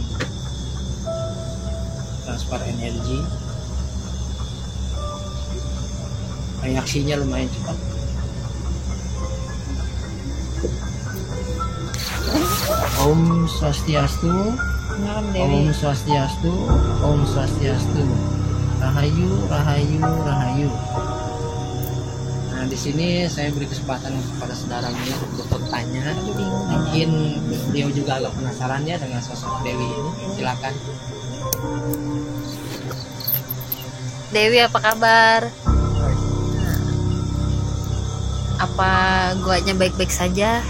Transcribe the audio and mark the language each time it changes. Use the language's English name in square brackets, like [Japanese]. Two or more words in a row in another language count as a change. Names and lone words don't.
[Indonesian] transfer energi, reaksinya lumayan cepat. [Sanskrit] Om Swastiastu, [Indonesian] Malam [Sanskrit] Om [Indonesian] Dewi. [Sanskrit] Swastiastu, Om Swastiastu, [Javanese] Rahayu, Rahayu, Rahayu. [Indonesian] Nah, di sini saya beri kesempatan kepada saudaranya untuk bertanya. Mungkin beliau juga agak penasaran ya dengan sosok Dewi ini. Silakan. Dewi, apa kabar? Apa guanya baik-baik saja?